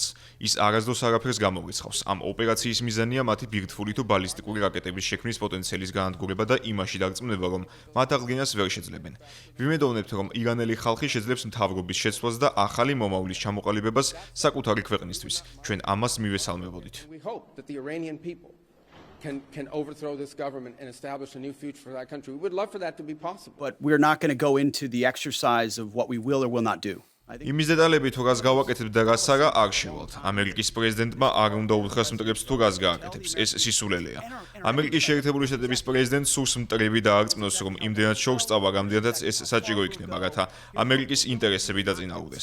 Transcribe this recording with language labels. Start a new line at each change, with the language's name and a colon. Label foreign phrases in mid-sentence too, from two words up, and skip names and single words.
Georgian: ის არასდროს არაფერს გამორიცხავს. ამ ოპერაციის მიზანია მათი ბირთვული თუ ბალისტიკური რაკეტების შექმნის პოტენციალის განადგურება და იმაში დარწმუნება, რომ მათ აღდგენას ვერ შეძლებენ. ვიმედოვნებთ, რომ ირანელი ხალხი შეძლებს მთავრობის შეცვლას და ახალი მომავლის ჩამოყალიბებას საკუთარი ქვეყნისთვის. ჩვენ ამას მივესალმებოდით.
English: Can overthrow this government and establish a new future for that country. We would love for that to be possible. But we're not going to go into the exercise of what we will or will not do.
Georgian: იმის დეტალები თუ რას გავაკეთებთ და რას არა არ შევალთ. ამერიკის პრეზიდენტმა არ უნდა უთხრას მტრებს თუ რას გააკეთებს. ეს სისულელეა. ამერიკის შეერთებული შტატების პრეზიდენტს სურს მტრები დაარწმუნოს, რომ იმდენად შორს წავა, რამდენადაც ეს საჭირო იქნება, რათა ამერიკის ინტერესები დაწინაურდეს.